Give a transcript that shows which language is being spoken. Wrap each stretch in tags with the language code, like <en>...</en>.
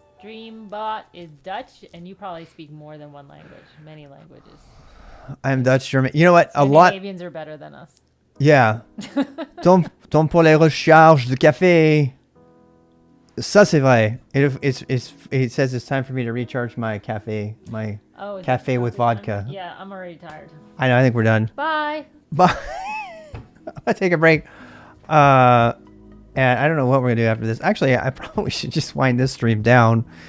<en>Streambot is Dutch, and you probably speak more than one language, many languages. I'm Dutch, German. You know what? A lot. Scandinavians are better than us. Yeah.</en> <fr>Temps pour les recharges de café. Ça, c'est vrai.</fr> <en>It says it's time for me to recharge my cafe, cafe with vodka. Yeah, I'm already tired. I know. I think we're done. Bye. Bye. I'll take a break. And I don't know what we're gonna do after this. Actually, I probably should just wind this stream down.</en>